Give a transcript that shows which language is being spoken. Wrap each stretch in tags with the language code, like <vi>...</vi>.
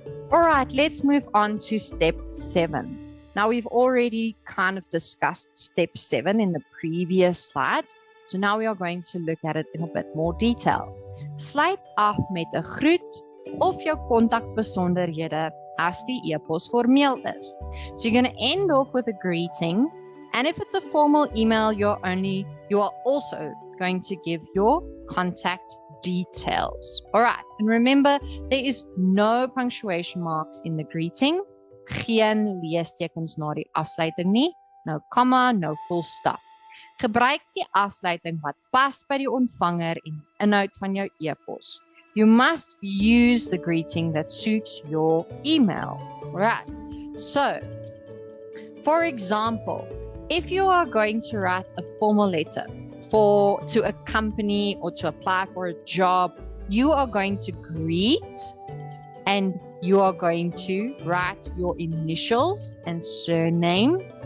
<en>All right, let's move on to step 7. Now, we've already kind of discussed step 7 in the previous slide. So now we are going to look at it in a bit more detail.</en> <af>Sluit af met 'n groet of jou kontakbesonderhede as die e-pos formeel is.</af> <en>So you're going to end off with a greeting, and if it's a formal email, you are also going to give your contact details. All right, and remember, there is no punctuation marks in the greeting.</en> <af>geen leestekens na die afsluiting nie,</af> <en>no komma, no full stop.</en> <af>Gebruik die afsluiting wat pas by die ontvanger en die inhoud van jou e-pos.</af> <en>You must use the greeting that suits your email. Right. So, for example, if you are going to write a formal letter to a company or to apply for a job, you are going to greet and you are going to write your initials and surname.</en>